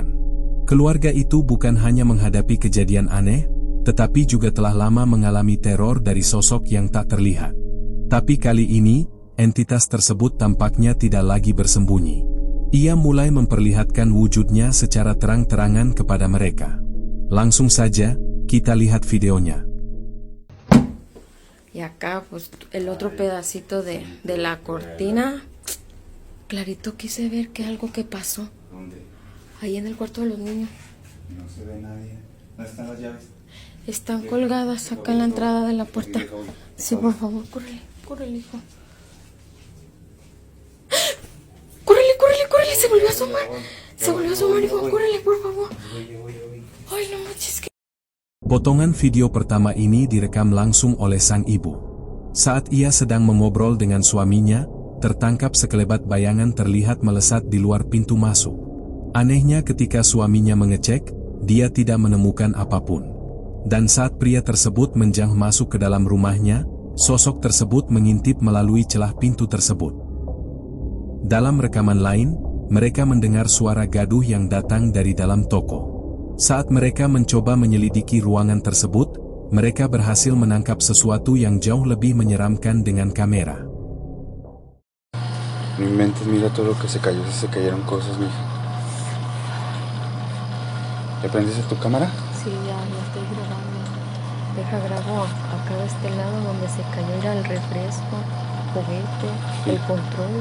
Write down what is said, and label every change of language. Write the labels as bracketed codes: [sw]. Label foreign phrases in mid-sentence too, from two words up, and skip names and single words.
[id] Keluarga itu bukan hanya menghadapi kejadian aneh, tetapi juga telah lama mengalami teror dari sosok yang tak terlihat. Tapi kali ini, entitas tersebut tampaknya tidak lagi bersembunyi. Ia mulai memperlihatkan wujudnya secara terang-terangan kepada mereka. Langsung saja, kita lihat videonya. [es] Y acá, pues, el otro pedacito de la cortina. Clarito quise ver que algo que pasó. ¿Dónde? Ahí en el cuarto de los niños. No se ve nadie. ¿Dónde están las llaves? Están colgadas acá en la entrada de la puerta. Sí, por favor, córrele, córrele, hijo. ¡Córrele, córrele, córrele! Se volvió a asomar. Se volvió a asomar, hijo. Córrele, por favor. Ay, no manches. [id] Potongan video pertama ini direkam langsung oleh sang ibu. Saat ia sedang mengobrol dengan suaminya, tertangkap sekelebat bayangan terlihat melesat di luar pintu masuk. Anehnya ketika suaminya mengecek, dia tidak menemukan apapun. Dan saat pria tersebut menjang masuk ke dalam rumahnya, sosok tersebut mengintip melalui celah pintu tersebut. Dalam rekaman lain, mereka mendengar suara gaduh yang datang dari dalam toko. Saat mereka mencoba menyelidiki ruangan tersebut, mereka berhasil menangkap sesuatu yang jauh lebih menyeramkan dengan kamera. [es] No inventes, mira todo lo que se cayó, se cayeron cosas, mija. ¿Ya prendiste tu cámara? Sí, ya estoy grabando. Deja grabo acá de este lado donde se cayó era el refresco, juguete, el control.